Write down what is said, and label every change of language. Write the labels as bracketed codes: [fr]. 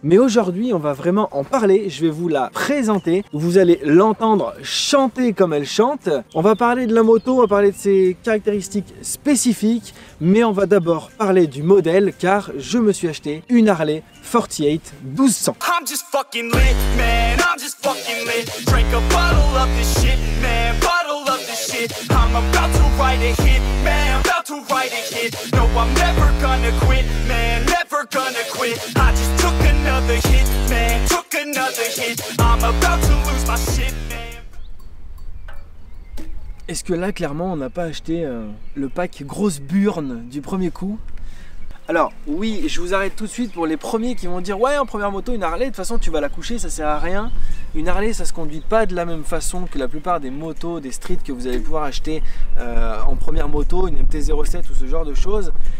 [fr] Mais aujourd'hui on va vraiment en parler, je vais vous la présenter. Vous allez l'entendre chanter comme elle chante. On va parler de la moto, on va parler de ses caractéristiques spécifiques, mais on va d'abord parler du modèle car je me suis acheté une Harley 48 1200. [en] I'm just fucking lit, man. I'm just fucking lit. Drink a bottle of this shit, man. Bottle of this shit. I'm about to write a hit, man. About to write a hit. No, I'm never gonna quit, man. Never gonna quit. I just took another hit, man. Took another hit. I'm about to lose my shit, man. [fr] Est-ce que là, clairement, on n'a pas acheté le pack grosse burne du premier coup? Alors oui, je vous arrête tout de suite pour les premiers qui vont dire ouais, en première moto une Harley, de toute façon tu vas la coucher, ça sert à rien. Une Harley ça se conduit pas de la même façon que la plupart des motos, des streets que vous allez pouvoir acheter en première moto, une MT-07 ou ce genre de choses.